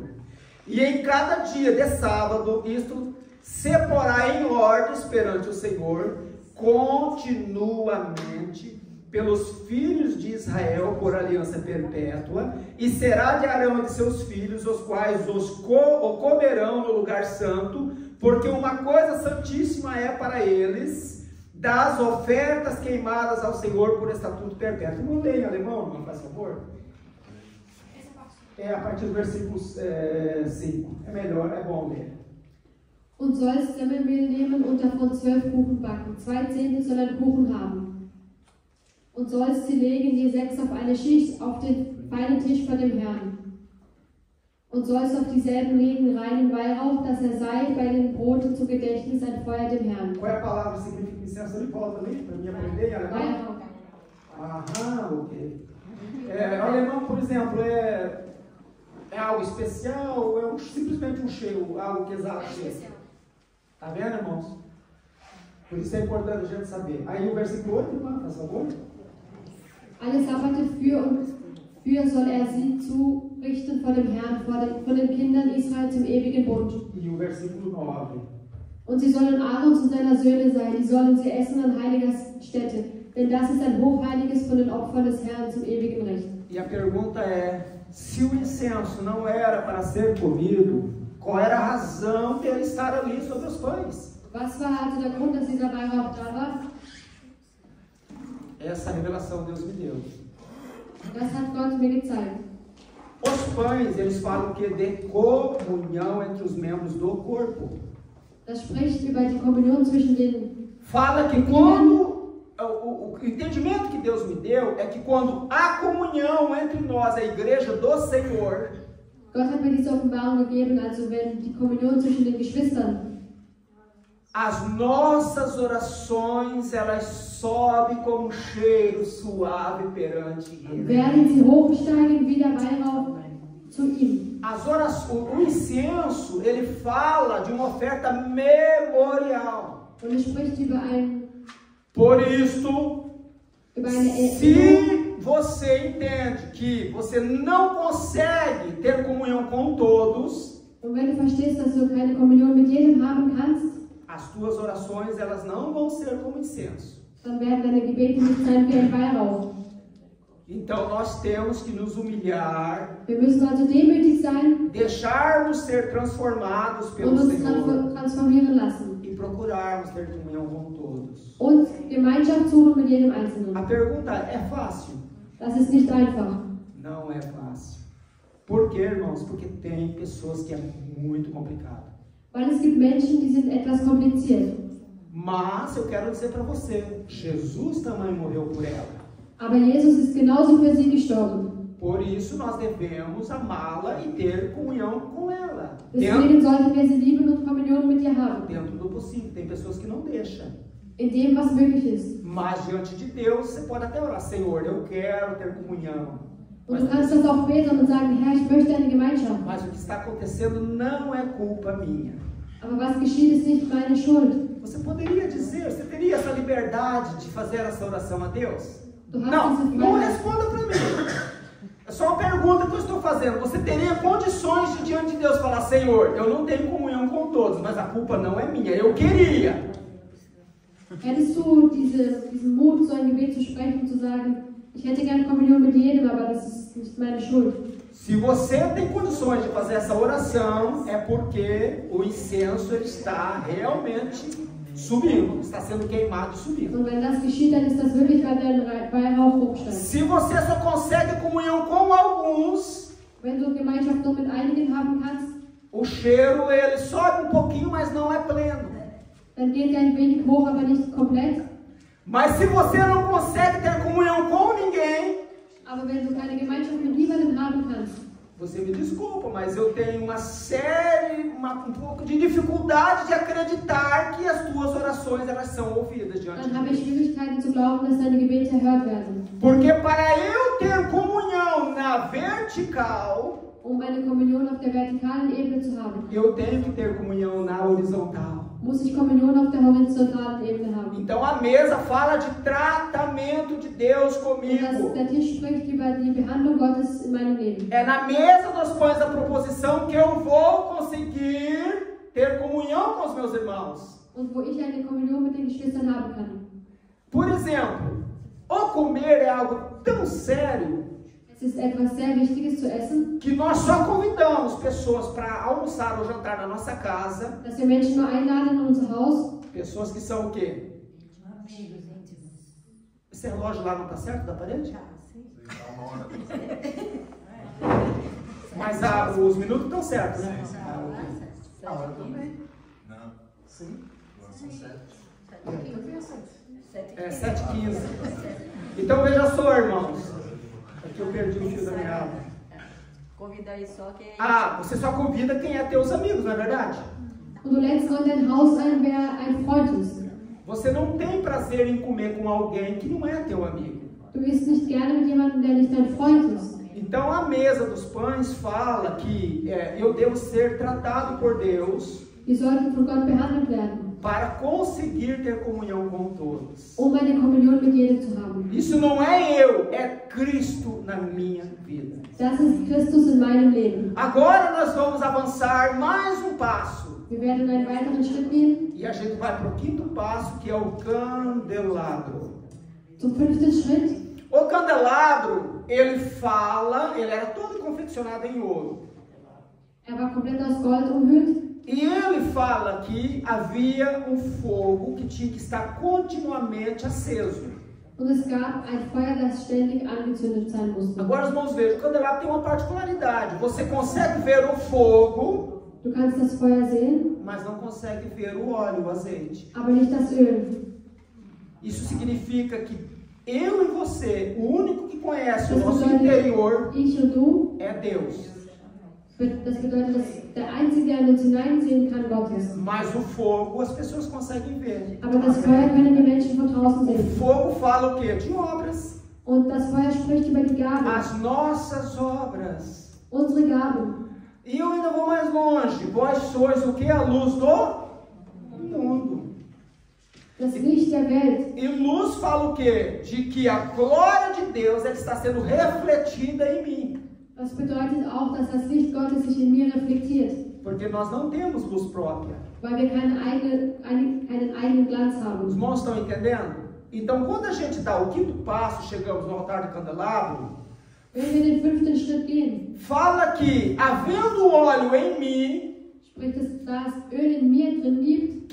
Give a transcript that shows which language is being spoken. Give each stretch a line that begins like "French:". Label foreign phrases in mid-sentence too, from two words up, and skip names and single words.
Portuguese: E em cada dia de sábado, isto se porá em ordens perante o Senhor, continuamente, pelos filhos de Israel, por aliança perpétua, e será de Arão e de seus filhos, os quais o comerão no lugar santo, porque uma coisa santíssima é para eles. das ofertas queimadas ao Senhor por estatuto perpétuo. Não leia em alemão, não faz favor? É a partir do versículo 5. É melhor, é bom ler.
German: Und sollst Semmelmehl nehmen und davon 12 Kuchen backen. 2 Zehntel soll ein Kuchen haben. Und sollst sie legen, je 6 auf eine Schicht, auf den feinen Tisch vor dem Herrn. Und sollst auf dieselben legen reinen Weihrauch, dass sei bei den Broten zu Gedächtnis ein Feuer dem Herrn.
Portuguese: Qual é a palavra que significa incenso? Ele volta ali para mim aprender em alemão? Weihrauch. Aham, ok. O alemão, por exemplo, é algo especial ou é simplesmente um cheiro, algo que exala cheiro? Tá vendo, irmãos? Por isso é importante a gente saber. Aí o versículo 8, irmão, faz favor.
German: Alle Sabbate für soll sie zurichten vor dem Herrn, von den Kindern Israel zum ewigen Bund.
Portuguese: E o versículo 9.
German: Und sie sollen Aarons und seiner Söhne sein, die sollen sie essen an heiliger Stätte, denn das ist ein hochheiliges von den Opfern des Herrn zum ewigen Recht.
Portuguese: E a pergunta é, se o incenso não era para ser comido, qual era a razão dele estar ali sobre os pães?
German: Was war also der Grund, dass dieser Weihrauch da war?
Portuguese: Essa revelação Deus me deu.
German: Das hat Gott mir gezeigt.
Portuguese: Os pães, eles falam que de comunhão entre os membros do corpo.
German: Das spricht über die Kommunion zwischen den.
Portuguese: Fala que quando o entendimento que Deus me deu é que quando há comunhão entre nós, a igreja do Senhor,
German: Gott hat mir diese Offenbarung gegeben, also wenn die Kommunion zwischen den Geschwistern,
Portuguese: as nossas orações, elas sobem como um cheiro suave perante Ele.
German: werden sie hochsteigen wie der Weihrauch zu ihm.
Portuguese: O incenso, ele fala de uma oferta memorial.
German: Und es spricht über
Portuguese: Por isso,
German: eine Erinnerung.
Portuguese: se você entende que você não consegue ter comunhão com todos,
German: Und wenn du verstehst, dass du keine Kommunion mit jedem haben kannst,
Portuguese: as tuas orações, elas não vão ser como incenso.
German: dann werden deine Gebete nicht sein wie ein Weihrauch.
Portuguese: Então nós temos que nos humilhar,
German: Wir müssen also demütig sein
Portuguese: deixarmos ser transformados
German: und
Portuguese: pelo
German: uns
Portuguese: Senhor
German: transformieren lassen.
Portuguese: e procurarmos ter comunhão com todos.
German: Und Gemeinschaft suchen mit jedem Einzelnen.
Portuguese: A pergunta é fácil?
German: Das ist nicht einfach.
Portuguese: Não é fácil. Por quê, irmãos? Porque tem pessoas que é muito complicado.
German: Weil es gibt Menschen, die sind etwas kompliziert.
Portuguese: Mas eu quero dizer para você, Jesus também morreu por ela.
German: Aber Jesus ist genauso für sie gestorben.
Portuguese: Por isso nós devemos amá-la e ter comunhão com ela.
German: Deswegen sollten wir sie lieben und Kommunion mit ihr haben.
Portuguese: Dentro do possível. Tem pessoas que não deixam.
German: In dem, was möglich ist.
Portuguese: Mas diante de Deus, você pode até orar, Senhor, eu quero ter comunhão.
German: Und du kannst das auch beten und sagen, Herr, ich möchte eine Gemeinschaft.
Portuguese: Mas o que está acontecendo não é culpa minha.
German: Aber was geschieht, ist nicht meine Schuld.
Portuguese: Você poderia dizer, você teria essa liberdade de fazer essa oração a Deus?
German: Du hast
Portuguese: Não,
German: diese
Portuguese: não
German: Freiheit.
Portuguese: responda para mim. É só uma pergunta que eu estou fazendo. Você teria condições de diante de Deus falar, Senhor, eu não tenho comunhão com todos, mas a culpa não é minha, eu queria.
German: Hättest du diesen Mut, so ein Gebet zu sprechen und zu sagen, ich hätte gerne Kommunion mit jedem, aber das ist nicht meine Schuld.
Portuguese: Se você tem condições de fazer essa oração, é porque o incenso ele está realmente subindo, está sendo queimado e subindo.
German: Und wenn das geschieht, dann ist das wirklich, weil dein Weihrauch hochsteigt.
Portuguese: Se você só consegue comunhão com alguns,
German: Wenn du Gemeinschaft nur mit einigen haben kannst,
Portuguese: o cheiro ele sobe um pouquinho, mas não é pleno.
German: dann geht er ein wenig hoch, aber nicht komplett.
Portuguese: Mas se você não consegue ter comunhão com ninguém,
German: Aber wenn du keine Gemeinschaft mit niemandem haben kannst,
Portuguese: você me desculpa, mas eu tenho um pouco de dificuldade de acreditar que as tuas orações elas são ouvidas diante
German: dann
Portuguese: de
German: habe ich
Portuguese: Deus.
German: Schwierigkeiten zu glauben, dass deine Gebete erhört werden.
Portuguese: Porque para eu ter comunhão na vertical,
German: Um eine Kommunion auf der vertikalen Ebene zu haben,
Portuguese: eu tenho que ter comunhão na horizontal.
German: muss ich Kommunion auf der horizontalen Ebene haben.
Portuguese: Então a mesa fala de tratamento de Deus
German: Und
Portuguese: comigo.
German: der Tisch spricht über die Behandlung Gottes in meinem Leben.
Portuguese: É na mesa dos pães da proposição que eu vou conseguir ter comunhão com os meus irmãos.
German: Und wo ich eine Kommunion mit den Geschwistern haben kann.
Portuguese: Por exemplo, o comer é algo tão sério
German: Es ist etwas sehr Wichtiges zu essen,
Portuguese: que nós só convidamos pessoas para almoçar ou jantar na nossa casa,
German: dass wir Menschen nur einladen in unser Haus,
Portuguese: pessoas que são o quê? Amigos íntimos. Esse relógio lá não está certo da parede? Tá, sim. Mas os minutos estão certos, né? A hora também. Não. Sim. Agora são 7. É 7h15. Então veja só, irmãos. Aqui eu perdi o fio da meada. Convida aí só quem é. Ah, você só convida quem é teus amigos, não é verdade?
German: Und du lädst nur in dein Haus ein, wer ein Freund ist.
Portuguese: Você não tem prazer em comer com alguém que não é teu amigo.
German: Du isst nicht gerne mit jemandem, der nicht dein Freund ist.
Portuguese: Então a mesa dos pães fala que eu devo ser tratado por Deus
German: Wir sollten von Gott behandelt werden,
Portuguese: para conseguir ter comunhão com todos.
German: eine Kommunion mit jedem zu haben.
Portuguese: Isso não é eu, é Cristo na minha vida.
German: Das ist Christus in meinem Leben.
Portuguese: Agora nós vamos avançar mais um passo.
German: Wir werden einen weiteren Schritt gehen
Portuguese: E a gente vai para o quinto passo, que é o candelabro.
German: zum 5. Schritt.
Portuguese: O candelabro, ele era todo confeccionado em ouro.
German: War komplett aus Gold umhüllt.
Portuguese: E ele fala que havia um fogo que tinha que estar continuamente aceso.
German: Und es gab ein Feuer, das ständig angezündet sein musste.
Portuguese: Agora os irmãos vejam, o candelabro tem uma particularidade. Você consegue ver o fogo,
German: Du kannst das Feuer sehen,
Portuguese: mas não consegue ver o óleo, o azeite.
German: aber nicht das Öl.
Portuguese: Isso significa que eu e você, o único que conhece o
German: Das
Portuguese: nosso
German: bedeutet,
Portuguese: interior
German: ich und du,
Portuguese: é Deus.
German: das bedeutet, dass der Einzige, der in uns hineinsehen kann, Gott ist.
Portuguese: Mas o fogo as pessoas conseguem ver.
German: Aber das Feuer können die Menschen von draußen
Portuguese: O
German: sehen.
Portuguese: fogo fala o quê? De obras.
German: Und das Feuer spricht über die Gaben,
Portuguese: As nossas obras.
German: unsere Gaben.
Portuguese: E eu ainda vou mais longe. Vós sois o que? A luz do mundo.
German: Das Licht der Welt.
Portuguese: E luz fala o quê? De que a glória de Deus ela está sendo refletida em mim.
German: Das bedeutet auch, dass das Licht Gottes sich in mir reflektiert,
Portuguese: Porque nós não temos luz própria.
German: weil wir keinen eigenen Glanz
Portuguese: Os
German: haben.
Portuguese: irmãos estão entendendo? Então, quando a gente dá o quinto passo, chegamos no altar do candelabro,
German: Wenn wir den 5. Schritt gehen,
Portuguese: fala que, havendo óleo em mim,
German: spricht es, da es Öl in mir drin gibt,